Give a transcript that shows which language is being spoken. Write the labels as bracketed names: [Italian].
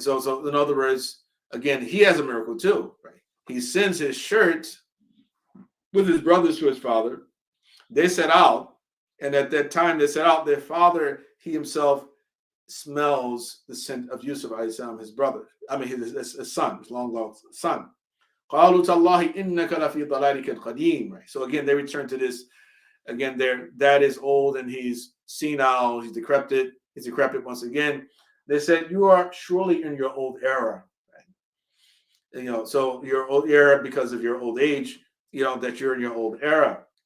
[English] So in other words, again, he has a miracle too, right? He sends his shirt with his brothers to his father. They set out, and at that time they set out, their father, he himself smells the scent of Yusuf, his brother. His son, his long lost son. [Arabic] قالوا تالله إنك لفي ضلالك القديم. [English] Right. So again, they return to this. Again, their dad is old and he's senile, he's decrepit once again. They said, you are surely in your old era, right? So your old era because of your old age, that you're in your old era.